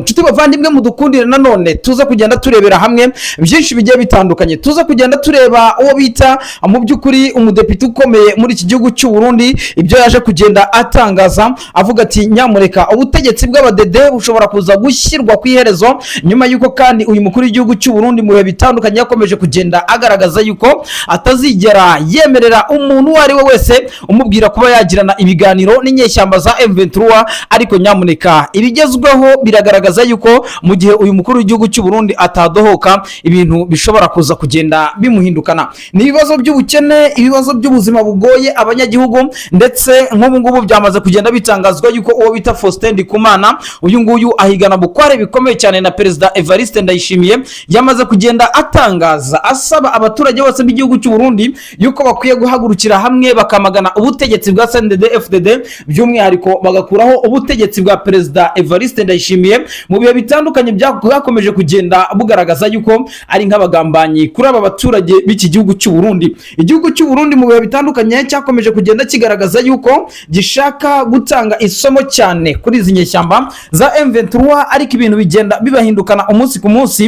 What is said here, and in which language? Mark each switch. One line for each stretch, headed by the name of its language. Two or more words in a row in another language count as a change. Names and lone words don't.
Kinyarwanda: Nshuti bavandimwe, mudukundire nanone tuza kugenda turebera hamwe byinshi bigiye bitandukanye, tuza kugenda tureba uwo bita mu by'ukuri umudepite ukomeye muri iki gihugu cy'u Burundi, ibyo yaje kugenda atangaza avuga ati nyamureka ubutegetsi bw'abadede bushobora kuza gushyirwa ku iherezo, nyuma yuko kandi uyu mukuru w'igihugu cy'u Burundi mu bihe bitandukanye yakomeje kugenda agaragaza yuko atazigera yemerera umuntu uwo ari we wese umubwira kuba yagirana ibiganiro n'inyeshyamba za M23. Ariko nyamuneka ibigezweho biragaragaza yuko mu gihe uyu mukuru w'igihugu cy'u Burundi atadohoka ibintu bishobora kuza kugenda bimuhindukana. Ni ibibazo by'ubukene, ibibazo by'ubuzima bugoye abanyagihugu, ndetse nk'ubu ngubu byamaze kugenda bitangazwa yuko uwo bita Faustin Ndikumana uyu nguyu ahigana bukware bikomeye cyane na Perezida Evariste Ndayishimiye, yamaze kugenda atangaza asaba abaturage bose b'igihugu cy'u Burundi yuko bakwiye guhagurukira hamwe bakamagana ubutegetsi bwa CNDD FDD, by'umwihariko bagakuraho ubutegetsi bwa Perezida Evariste Ndayishimiye mu bihe bitandukanye byakomeje kugenda bugaragaza yuko ari nk'abagambanyi kuri aba baturage b'iki gihugu cy'u Burundi. Igihugu cy'u Burundi mu bihe bitandukanye cyakomeje kugenda kigaragaza yuko gishaka gutanga isomo cyane kuri izi nyeshyamba za M23, ariko ibintu bigenda bibahindukana umunsi ku munsi.